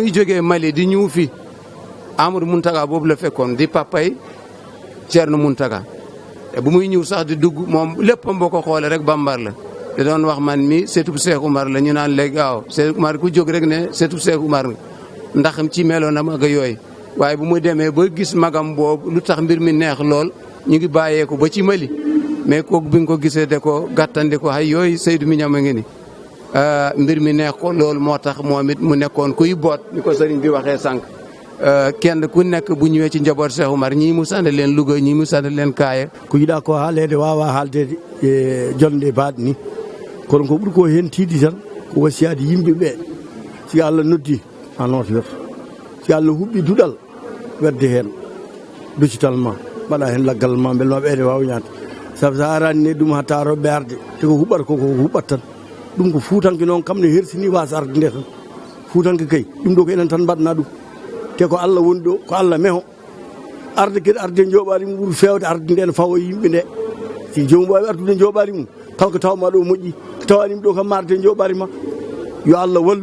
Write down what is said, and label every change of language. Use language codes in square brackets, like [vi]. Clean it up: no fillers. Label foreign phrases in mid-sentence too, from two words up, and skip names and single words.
[wo] muy jógee Mali di ñëw fi Ahmadou Mountaga boobu la fekkoon di papay Thierno Mountaga bu muy ñëw sax di dugg moom léppam boo ko xoolee rek bambar la da doon wax man mi seetub Cheikh Oumar la ñu naan léegi waaw Cheikh Oumar ku jóg rek ne seetub Cheikh Oumar ndax ci meloonam ak yooyu waaye bu mu demee ba gis magam boobu lu tax mbir mi neex lool ñu ngi bàyyeeku ba ci Mali mais kooku bi nga ko gisee de ko gàttandi ko ay yooyu Seydou mi ñam a ngi ni mbir mi neex ko loolu moo tax moom it mu nekkoon kuy boot ni ko sëriñ bi waxee sànq kenn ku nekk bu ñëwee ci njaboot Cheikh Oumar ñii mu sànni leen Louga ñii mu sànni leen Kaaya [ff] ko yiɗa ko haalede wawa haalde e jonde baɗe ni kono ko ɓuuri ko hen tiidi tan ko wasiyade yimɓe ɓe si Allah noddi a notoyoto si Allah huɓɓi duɗal wedde hen ducital ma mbaɗa hen laggal ma beele ma ɓeyde wawnade saabu sa arani ne ɗum hatta roɓɓe arde te ko huɓata koko huɓat tan ɗum ko fuutanke noon kam ne hersini wasa arde nde tan fuutanke kay ɗum ɗo ko enen tan mbaɗna ɗum te ko Allah woni ɗo ko Allah meho arde kadi arde joɓari mum ɓuuri fewde arde nde ne fawo yimɓe nde si jomum wawi ardude joɓari mum taw ko tawma ɗo moƴƴi tawanima ɗo kam marde joɓari ma yo Allah